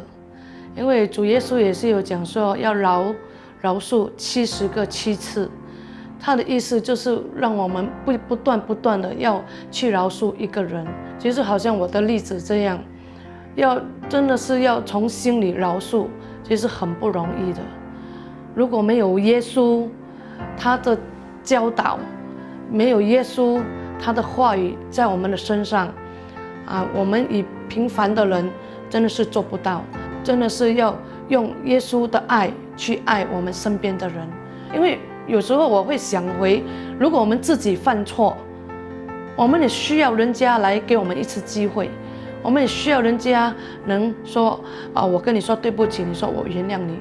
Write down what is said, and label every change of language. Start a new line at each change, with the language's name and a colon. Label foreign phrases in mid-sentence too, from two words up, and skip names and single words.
Chinese: 因為主耶穌也是有講說要饒恕70個7次，他的意思就是讓我們不斷的要去饒恕一個人。其實好像我的例子這樣，真的是要從心裡饒恕，其實很不容易的。如果沒有耶穌他的教導，沒有耶穌他的話語在我們的身上，我們以平凡的人真的是做不到，真的是要用耶穌的愛去愛我們身邊的人。因為有時候我會想回，如果我們自己犯錯，我們也需要人家來給我們一次機會，我們也需要人家能說我跟你說對不起，你說我原諒你。